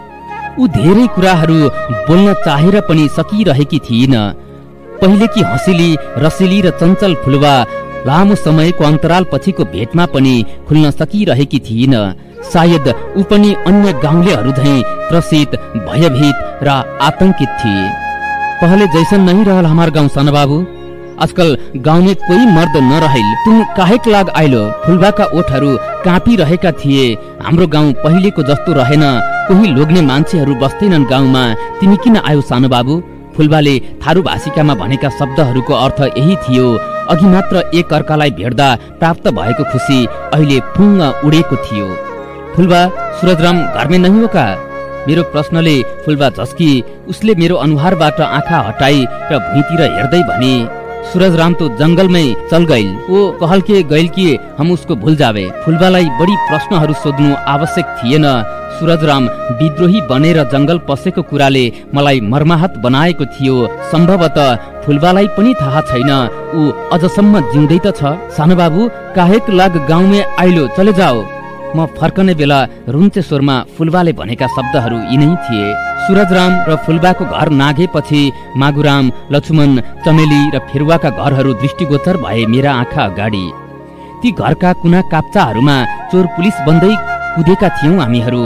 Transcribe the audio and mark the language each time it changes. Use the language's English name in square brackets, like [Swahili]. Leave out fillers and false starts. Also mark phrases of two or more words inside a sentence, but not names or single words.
[Nepali] ऊ धेरै कुराहरू बोल्न चाहेर पनि सकिरहेकी थिइन। पहिलेकी हँसिली, रसिली र चञ्चल फुलवा लामो समयको अन्तराल पछिको भेटमा पनि खुल्न सकिरहेकी थिइन। सायद ऊ पनि अन्य गाउँलेहरू झैं त्रसित, भयभीत र आतंकित थिए। [Dangaura Tharu] पहले जैसन नहीं रहल हमार गाउँ सानो बाबू, आजकल गाउँ में कोई मर्द न रहिल, तुम काहेक लाग आइलो। [Nepali] फुलबाका ओठहरू काँपिरहेका थिए। हाम्रो गाउँ पहिलेको जस्तो रहेन, कोही लोग्ने मान्छेहरू बस्दैनन् गाउँमा, तिमी किन आयो सानो बाबू। फुलबाले थारू भाषिकामा भनेका शब्दहरूको अर्थ यही थियो। अघि मात्र एक अर्कालाई भेट्दा प्राप्त भएको खुसी अहिले फुङ्ग उडेको थियो। [Dangaura Tharu] फुलबा, सूरजराम घरमै नहीं हो का? [Nepali] मेरो प्रश्नले फुलबा झस्की। उसले मेरो अनुहारबाट आँखा हटाई र भुइँतिर हेर्दै भने, [Dangaura Tharu] सूरजराम तो जंगल में चल गइल, वो कहल के गइल कि हम उसको भूल जावे। [Nepali] फुलबालाई बढी प्रश्नहरू सोध्नु आवश्यक थिएन। सूरजराम विद्रोही बनेर जंगल पसेको कुराले मलाई मर्माहत बनाएको थियो। सम्भवतः फुलबालाई पनि थाहा छैन ऊ अझसम्म जिउँदै त छ। [Dangaura Tharu] सानो बाबु, काहेक लाग गाउँमे आइलो, चले जाओ। [Nepali] म फर्कने बेला रुन्चे स्वरमा फुलबाले भनेका शब्दहरू यिनै थिए। सूरजराम र फुलबाको घर नाघेपछि मागुराम, लक्ष्मण, चमेली र फेरुवाका घरहरू दृष्टिगोचर भए मेरा आँखा अगाडि। ती घरका कुना काप्चाहरूमा चोर पुलिस बन्दै कुदेका थियौं हामीहरू।